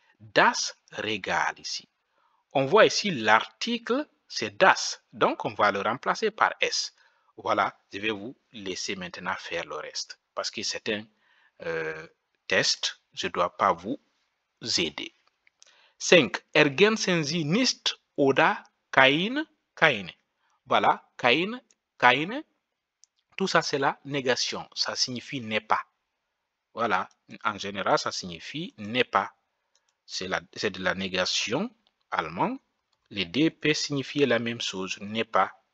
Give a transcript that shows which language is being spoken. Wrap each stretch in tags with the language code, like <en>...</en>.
<fr>Das Regal ici. On voit ici l'article, c'est das. Donc, on va le remplacer par s. Voilà, je vais vous laisser maintenant faire le reste. Parce que c'est un test, je ne dois pas vous aider. 5.</fr> <de>Ergänzen Sie nicht oder keine.</de> <fr>Voilà, keine. Tout ça, c'est la négation. Ça signifie n'est pas. Voilà, en général, ça signifie n'est pas. C'est de la négation allemand. Les deux peuvent signifier la même chose, n'est pas.</fr>